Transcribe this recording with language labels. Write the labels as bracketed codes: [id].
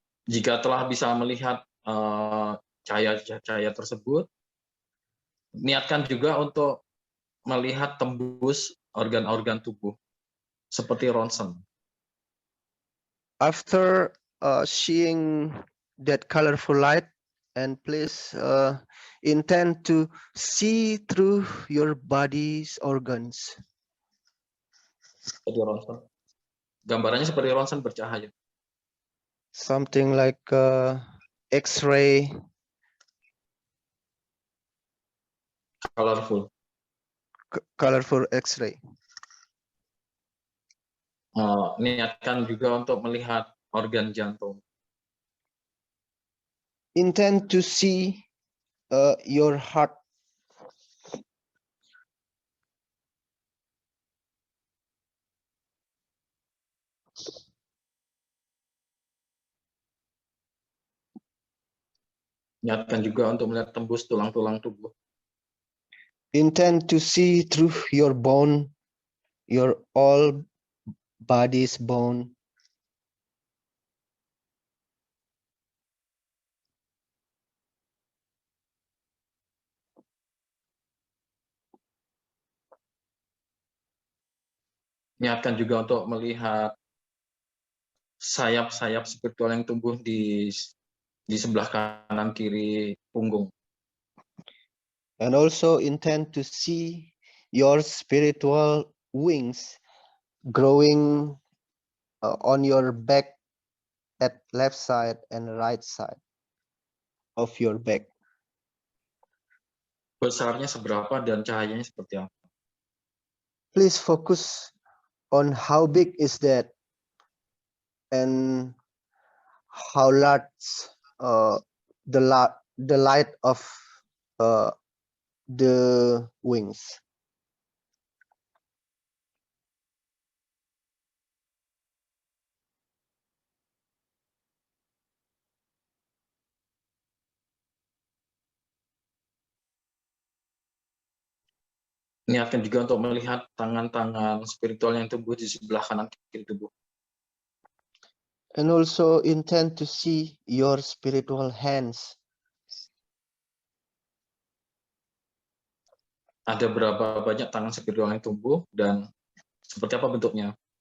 [id] Jika telah bisa melihat cahaya tersebut, niatkan juga untuk melihat tembus organ-organ tubuh, seperti ronsen. [en] After seeing that colorful light, and please intend to see through your body's organs. [id] Seperti ronsen. Gambarannya seperti ronsen bercahaya. [en] Something like X-ray, colorful X-ray. [id] Niatkan juga untuk melihat organ jantung. [en] Intend to see your heart. [id] Niatkan juga untuk melihat tembus tulang-tulang tubuh. [en] Intend to see through your bone, your all body's bone. [id] Niatkan juga untuk melihat sayap-sayap spiritual yang tumbuh di sebelah kanan kiri punggung. [en] And also intend to see your spiritual wings growing on your back at left side and right side of your back. [id] Besarnya seberapa dan cahayanya seperti apa? [en] Please focus on how big is that and how large the light of the wings. [id] Niatkan juga untuk melihat tangan-tangan spiritual yang tumbuh di sebelah kanan kiri tubuh. [en] And also intend to see your spiritual hands. [id] Ada berapa banyak tangan spiritual yang tumbuh dan seperti apa bentuknya?